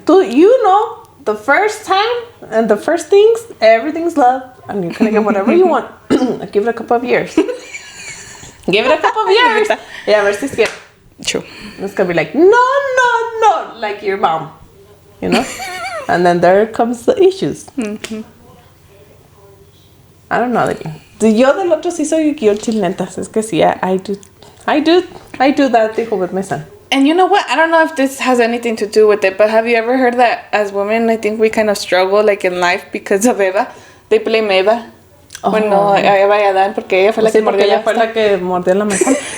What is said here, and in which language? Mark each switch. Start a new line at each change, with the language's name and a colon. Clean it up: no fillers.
English: You know, the first time and the first things, everything's love, and you're gonna get whatever you want. Give it a couple of years. Give it a couple of years.
Spanish: Yeah, a ver si es cierto.
English: True. It's gonna be like, no, like your mom, you know? And then there comes the issues. I don't know.
Spanish: Yo del otro sí soy guilty, netas.
English: Es que sí, I do that, dijo, with my son. And you know what? I don't know if this has anything to do with it, but have you ever heard that as women, I think we kind of struggle like in life because of Eva? They blame Eva. Oh.
Spanish: Bueno, a Eva y Adán, porque ella fue la que mordió ella fue la que mordió la manzana.